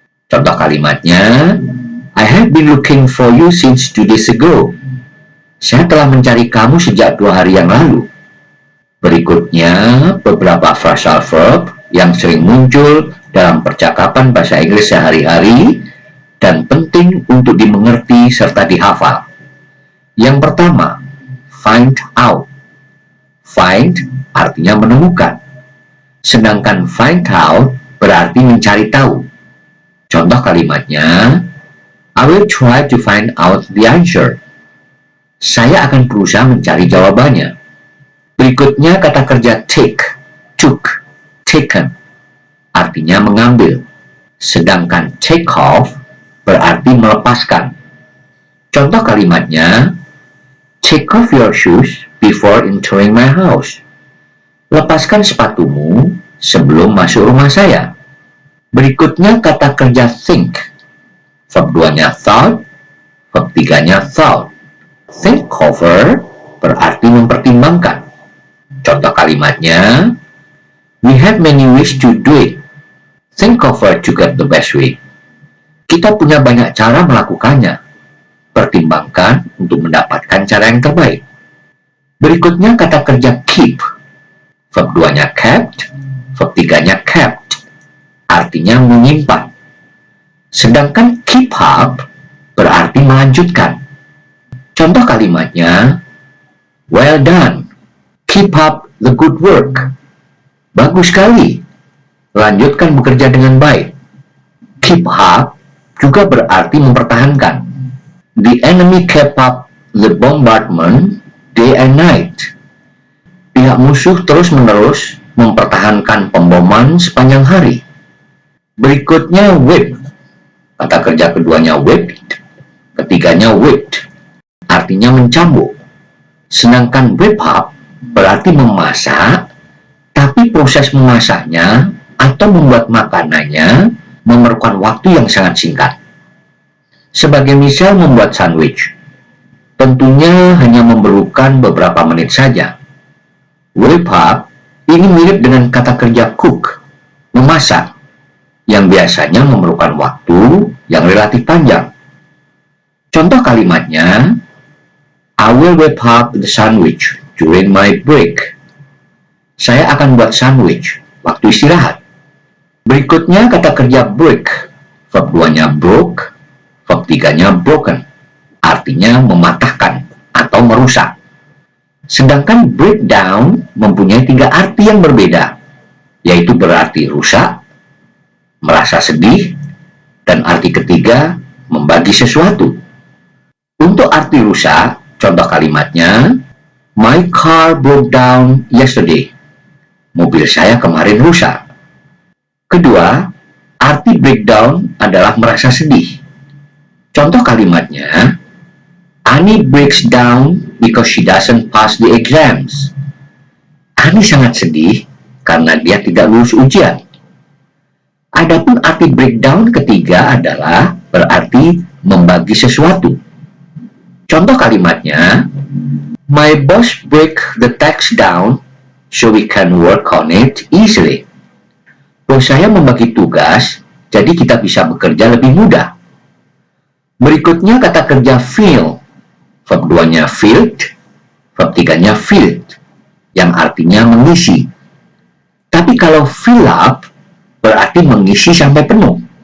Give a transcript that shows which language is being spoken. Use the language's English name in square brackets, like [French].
[Indonesian] Contoh kalimatnya, [English] I have been looking for you since 2 days ago. [Indonesian] Saya telah mencari kamu sejak 2 hari yang lalu. Berikutnya, beberapa phrasal verb yang sering muncul dalam percakapan bahasa Inggris sehari-hari dan penting untuk dimengerti serta dihafal. Yang pertama, find out. Find artinya menemukan, sedangkan find out berarti mencari tahu. Contoh kalimatnya, [English] I will try to find out the answer. [Indonesian] Saya akan berusaha mencari jawabannya. Berikutnya kata kerja take, took, taken, artinya mengambil. Sedangkan take off berarti melepaskan. Contoh kalimatnya, [English] take off your shoes before entering my house. [Indonesian] Lepaskan sepatumu sebelum masuk rumah saya. Berikutnya kata kerja think. Verb 2-nya thought, verb 3-nya thought. [English] Think over [Indonesian] berarti mempertimbangkan. Contoh kalimatnya, [English] we have many ways to do it. Think over to get the best way. [Indonesian] Kita punya banyak cara melakukannya. Pertimbangkan untuk mendapatkan cara yang terbaik. Berikutnya kata kerja keep. Verb 2-nya kept, verb 3-nya kept, artinya menyimpan. Sedangkan keep up berarti melanjutkan. Contoh kalimatnya, [English] well done, keep up the good work. [Indonesian] Bagus sekali, lanjutkan bekerja dengan baik. Keep up juga berarti mempertahankan. [English] The enemy kept up the bombardment day and night. [Indonesian] Pihak musuh terus-menerus mempertahankan pemboman sepanjang hari. Berikutnya whip. Kata kerja keduanya whipped, ketiganya whipped, artinya mencambuk. Sedangkan whip up berarti memasak, tapi proses memasaknya atau membuat makanannya memerlukan waktu yang sangat singkat. Sebagai misal membuat sandwich, tentunya hanya memerlukan beberapa menit saja. Whip up ini mirip dengan kata kerja cook, memasak, yang biasanya memerlukan waktu yang relatif panjang. Contoh kalimatnya, [English] I will whip up the sandwich during my break. [Indonesian] Saya akan buat sandwich waktu istirahat. Berikutnya kata kerja break. Verb 2-nya broke, verb 3-nya broken, artinya mematahkan atau merusak. Sedangkan breakdown mempunyai 3 arti yang berbeda, yaitu berarti rusak, merasa sedih, dan arti ketiga membagi sesuatu. Untuk arti rusak, contoh kalimatnya, [English] my car broke down yesterday. [Indonesian] Mobil saya kemarin rusak. Kedua, arti breakdown adalah merasa sedih. Contoh kalimatnya, [English] Annie breaks down because she doesn't pass the exams. [Indonesian] Annie sangat sedih karena dia tidak lulus ujian. Adapun arti breakdown ketiga adalah berarti membagi sesuatu. Contoh kalimatnya, [English] my boss break the tax down so we can work on it easily. [Indonesian] Bos saya membagi tugas, jadi kita bisa bekerja lebih mudah. Berikutnya kata kerja fill. Verb 2-nya filled, verb 3-nya filled, yang artinya mengisi. Tapi kalau fill up, berarti mengisi sampai penuh.